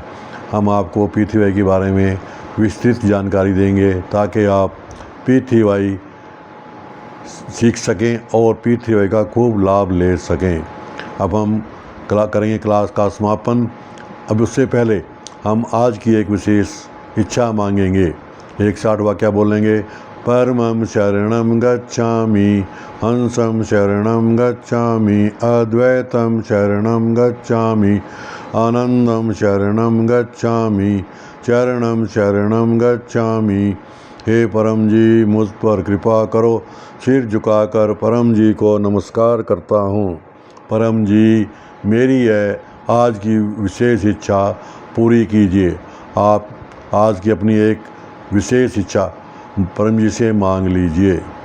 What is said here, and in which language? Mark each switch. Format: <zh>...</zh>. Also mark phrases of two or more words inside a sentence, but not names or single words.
<hi>हम आपको P3Y के बारे में विस्तृत जानकारी देंगे ताकि आप P3Y सीख सकें और P3Y का खूब लाभ ले सकें। अब हम करेंगे क्लास का समापन। अब उससे पहले हम आज की एक विशेष इच्छा मांगेंगे। 160 वाक्य बोलेंगे।</hi> <sa>परमं शरणं गच्छामि, हंसं शरणं गच्छामि, अद्वैतं शरणं गच्छामि, आनंदं शरणं गच्छामि, चरणं शरणं गच्छामि।</sa> <hi>हे परम जी, मुझ पर कृपा करो। सिर झुकाकर परम जी को नमस्कार करता हूँ। परम जी, मेरी है आज की विशेष इच्छा पूरी कीजिए। आप आज की अपनी एक विशेष इच्छा परम जी से मांग लीजिए।</hi>